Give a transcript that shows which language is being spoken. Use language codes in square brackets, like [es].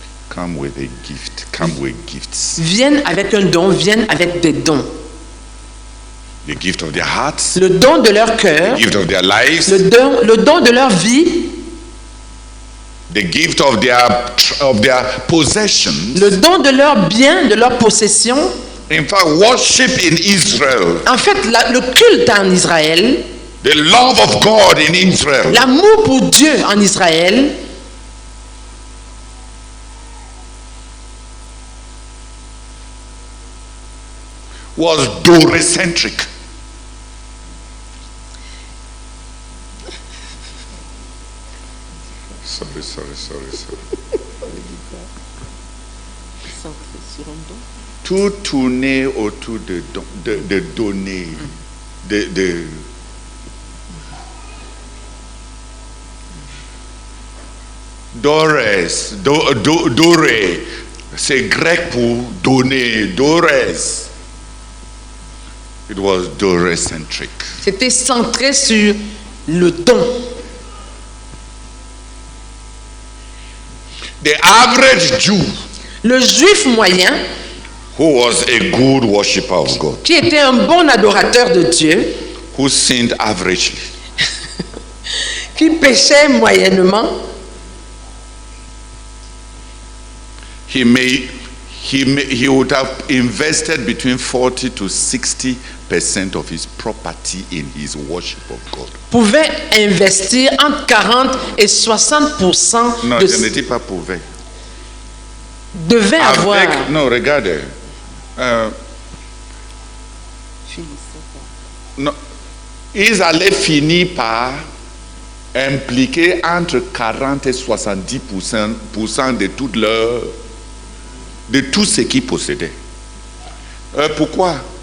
[en] come with a gift, come with gifts. [fr] Viennent avec un don, viennent avec des dons. [en] The gift of their hearts, [fr] le don de leur cœur, [en] the gift of their lives, [fr] le don de leur vie, [en] the gift of their possessions, [fr] le don de leurs biens, de leurs possessions. [en] In fact, worship in Israel, [fr] en fait, le culte en Israël, [en] the love of God in Israel, [fr] l'amour pour Dieu en Israël, [en] was Dore-centric. Sorry. [fr] Tout tournait autour de donner, de Dores, Doré, c'est grec pour donner, Dores. [en] It was Dore-centric. [fr] C'était centré sur le don. [en] The average Jew [fr] Le juif moyen, [en] who was a good worshipper of God, [fr] qui était un bon adorateur de Dieu, [en] who sinned averagely, [fr] qui péchait moyennement, [en] he would have invested between 40 to 60% of his property in his worship of God. [fr] pouvait investir entre 40 et 60% Non, je ne dis pas pouvait. devait avoir. Non, regardez. Non, ils allaient finir par impliquer entre 40 et 70% de de tout ce qu'ils possédaient. Pourquoi?